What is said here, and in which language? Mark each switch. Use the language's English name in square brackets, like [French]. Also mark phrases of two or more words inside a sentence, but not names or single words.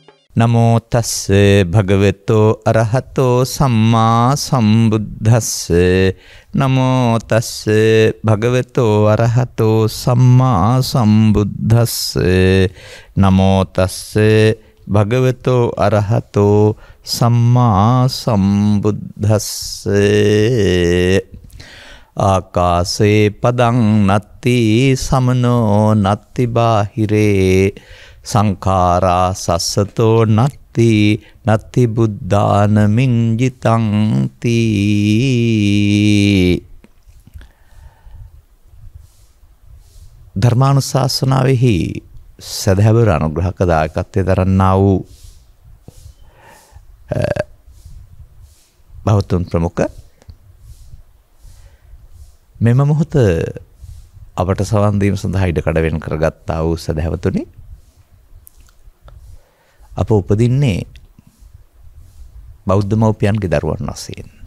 [Pali] නමෝ තස්ස භගවතෝ අරහතෝ සම්මා සම්බුද්දස්ස නමෝ තස්ස භගවතෝ අරහතෝ සම්මා සම්බුද්දස්ස නමෝ තස්ස භගවතෝ අරහතෝ සම්මා සම්බුද්දස්ස ආකාසේ පදං නත්ති සමනෝ නත්ති බාහිරේ සංඛාරා සස්සතෝ නත්ති නත්ති බුද්ධානමින් ජිතං තී. [Sinhala] ධර්මානුශාසනාවෙහි සදහැවර අනුග්‍රහක දායකත්වයේ දරන්නා වූ බෞද්ධ ප්‍රමුඛ මෙම මොහොත අපට සවන් දීම සඳහා ඉඩකඩ වෙන් කරගත්තා වූ සදහැවතුනි, අප උපදින්නේ බෞද්ධ මව්පියන්ගේ දරුවන් වශයෙන්.